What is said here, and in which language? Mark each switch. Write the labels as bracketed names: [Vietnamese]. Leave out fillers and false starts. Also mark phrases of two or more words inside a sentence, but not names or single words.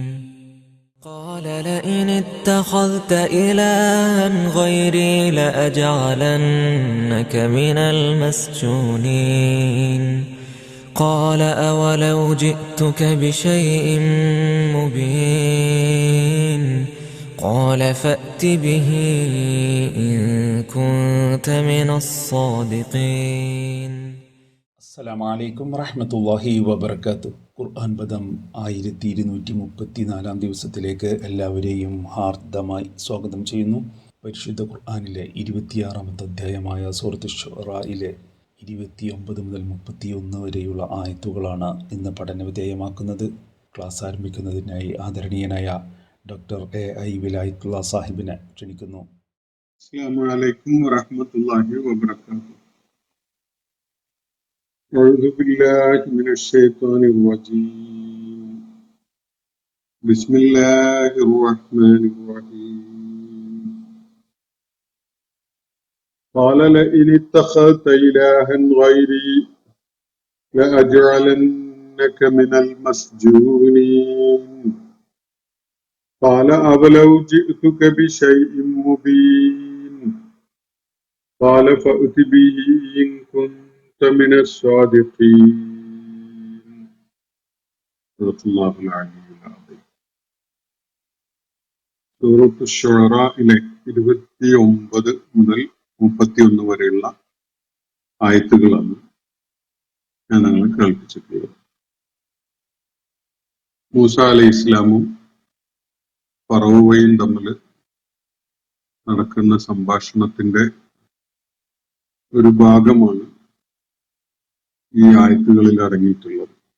[Arabic] قال لئن اتخذت إلها غيري لأجعلنك من المسجونين. قال أولو جئتك بشيء مبين. قال فأت به إن كنت من الصادقين. السلام عليكم ورحمة الله وبركاته. [Malayalam] ഖുർആൻ പദം 1234 ദിവസത്തിലേക്ക് എല്ലാവരെയും ഹാർദമായി സ്വാഗതം ചെയ്യുന്നു. പരിശുദ്ധ ഖുർആനിലെ 26-ാമത്തെ അധ്യായമായ സൂറത്തുൽ ശുഅറയിലെ 29 മുതൽ 31 വരെയുള്ള ആയത്തുകളാണ് ഇന്ന് പഠനവിധേയമാക്കുന്നത്. ക്ലാസ് ആരംഭിക്കുന്നതിനായി ആദരണീയനായ ഡോക്ടർ എ.ഐ. വിലായത്തുള്ള സാഹിബിനെ ക്ഷണിക്കുന്നു. [Arabic] السلام عليكم ورحمة الله وبركاته. أعوذ بالله من الشيطان الرجيم. بسم الله الرحمن الرحيم. قال لئن اتخذت إلها غيري لأجعلنك من المسجونين. قال أولو جئتك بشيء مبين. قال فأت به إن كنت من الصادقين. صدق الله العلي العظيم. [Malayalam] സൂറത്ത് ശുഅറയിലെ 29 മുതൽ 31 വരെയുള്ള ആയത്തുകളാണ് ഞാൻ നിങ്ങളെ കേൾപ്പിച്ചിട്ടുള്ളത്. മൂസ അലൈഹി ഇസ്ലാമും ഫറവോയും തമ്മിൽ നടക്കുന്ന സംഭാഷണത്തിന്റെ ഒരു ഭാഗമാണ് ഈ ആയത്തുകളിൽ അടങ്ങിയിട്ടുള്ളത്.